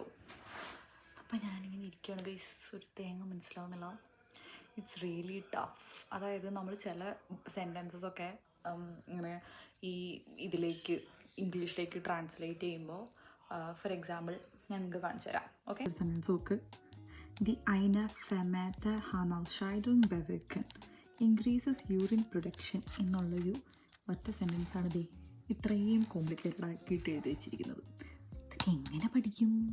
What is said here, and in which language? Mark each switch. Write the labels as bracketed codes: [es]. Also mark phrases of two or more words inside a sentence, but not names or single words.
[ml] അപ്പം ഞാനിങ്ങനെ ഇരിക്കുകയാണ് ഗൈസ്. ഒരു തേങ്ങ മനസ്സിലാവുന്നില്ല. [en] It's really tough. [ml] അതായത് നമ്മൾ ചില സെൻറ്റൻസസൊക്കെ ഇങ്ങനെ ഇതിലേക്ക് ഇംഗ്ലീഷിലേക്ക് ട്രാൻസ്ലേറ്റ് ചെയ്യുമ്പോൾ, [en] for example [ml] ഞാൻ നിങ്ങൾക്ക് കാണിച്ചു തരാം. ഓക്കെ, ഒരു സെൻറ്റൻസ് നോക്ക്. ദി [de] eine vermehrte Harnausscheidung bewirken [en] increases urine production [ml] എന്നുള്ളൊരു ഒറ്റ സെൻറ്റൻസാണ് ഇത് ഇത്രയും കോംപ്ലിക്കേറ്റഡ് ആക്കിയിട്ട് എഴുതി വെച്ചിരിക്കുന്നത്. ഇതൊക്കെ എങ്ങനെ പഠിക്കും?